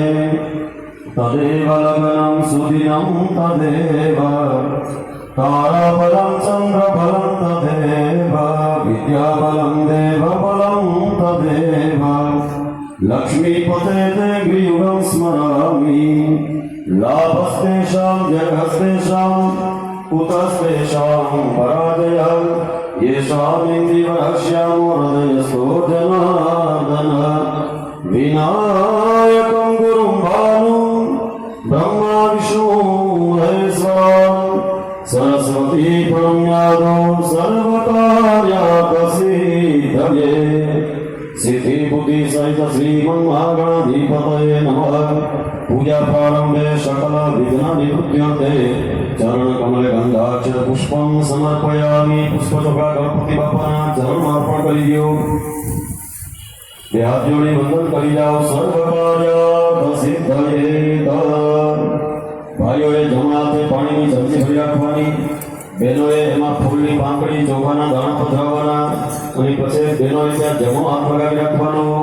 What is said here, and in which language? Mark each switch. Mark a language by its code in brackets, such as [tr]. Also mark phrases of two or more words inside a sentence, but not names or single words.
[sa] તદેવ લગ્नं સુદિनं તદેવ તારાબलं ચંદ્રબलं તદેવ વિદ્યાબलं દેવબलं તદેવ. લક્ષ્મીપતે તે ગ્રીયુગં સ્મરામિ. લાભસ્તેષાં જર્ગસ્તેષાં કુતસ્તેષાં પરાજયઃ येषामिन्द्रियवक्ष्यामो हृदयस्थो जनार्दन. विनायकं गुरुं भानुं ब्रह्मा विष्णु महेश्वरं सरस्वती प्रणम्यादो सर्वकार्याकसिद्धये. सिद्धि बुद्धि सहित श्रीमन्महागणाधिपतये नमः. पूजा प्रारंभे सकल विघ्न निवृत्त्यर्थे चरण कमले गंधाक्षर पुष्पं समर्पयामि. [gu] પુષ્પચોખા ગણપતિ बापाના ચરણમાં અર્પણ કરી દો. બે હાથ જોડી વંદન કરી જાઓ. [sa] સર્વ કાર્ય સિદ્ધયે. [gu] ભાઈઓએ જમણા હાથે પાણીની ઝડપી ભરી રાખવાની. બહેનોએ એમાં ફૂલની પાંખડી ચોખાના દાણા પધરાવવાના અને પછી બહેનોએ ત્યાં જમણો હાથ લગાવી રાખવાનો.